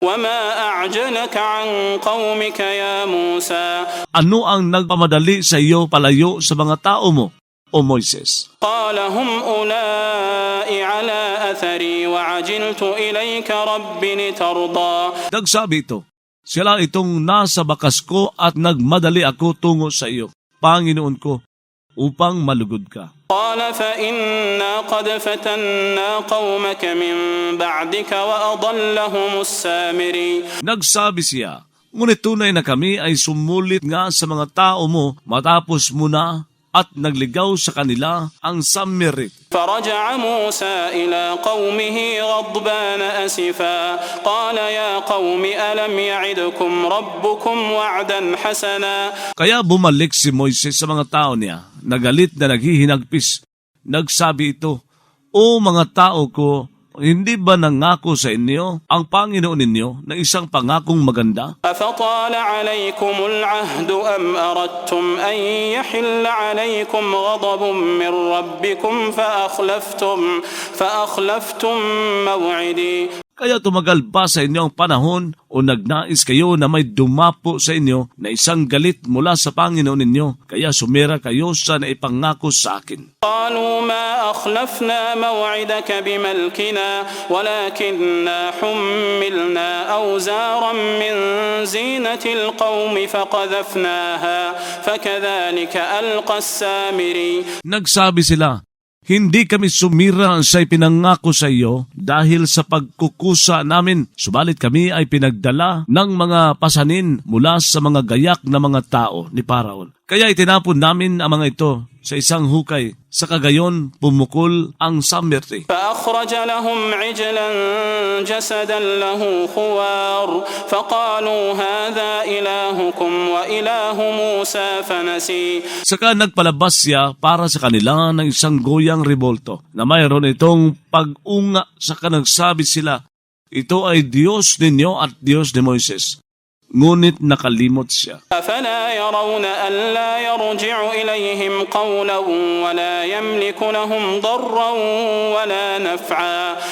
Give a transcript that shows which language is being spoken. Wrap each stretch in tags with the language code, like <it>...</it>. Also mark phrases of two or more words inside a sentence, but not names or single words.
<ar>وما أعجلك عن قومك يا موسى</ar> <tl>Ano ang nagpamadali sa iyo palayo sa mga tao mo, O Moises?</tl> <ar>قال هم أولئك على أثري وعجلت إليك رب لترضى</ar> <tl>Nagsabi ito, sila itong nasa bakas ko at nagmadali ako tungo sa iyo, Panginoon ko, upang malugod ka.</tl> <ar>قال فإنا قد فتنا قومك من بعدك وأضلهم السامري</ar> <tl>Nagsabi siya, ngunit tunay na kami ay sumulit nga sa mga tao mo matapos mo na at nagligaw sa kanila ang Samiri.</tl> <ar>فرجع موسى إلى قومه غضبان أسفا قال يا قوم ألم يعدكم ربكم وعدا حسنا</ar> <tl>Kaya bumalik si Moises sa mga tao niya, nagalit na naghihinagpis. Nagsabi ito, O mga tao ko, hindi ba nangako sa inyo ang Panginoon ninyo na isang pangakong maganda?</tl> <ar>أفطال عليكم العهد أم أردتم أن يحل عليكم غضب من ربكم فأخلفتم موعدي</ar> <tl>Kaya tumagal ba sa inyo ang panahon o nagnais kayo na may dumapo sa inyo na isang galit mula sa Panginoon ninyo, kaya sumira kayo sa naipangako sa akin?</tl> <ar>قالوا ما أخلفنا موعدك بملكنا ولكننا حملنا أوزارا من زينة القوم فقذفناها فكذلك ألقى السامري</ar> <tl>Nagsabi sila, hindi kami sumira sa ipinangako sa iyo dahil sa pagkukusa namin, subalit kami ay pinagdala ng mga pasanin mula sa mga gayak na mga tao ni Paraon. Kaya itinapon namin ang mga ito sa isang hukay, sa kagayon pumukol ang Samiri.</tl> <ar>فأخرج لهم عجلا جسدا له خوار فقالوا هذا إلهكم وإله موسى فنسي</ar> <tl>Saka nagpalabas siya para sa kanila ng isang goyang rebolto na mayroon itong pag-unga. Saka nagsabi sila, ito ay Diyos ninyo at Diyos ni Moises. Ngunit nakalimot siya.</tl> <ar>أفلا يرون ألا يرجع إليهم قولا ولا يملك لهم ضرا ولا نفعا</ar>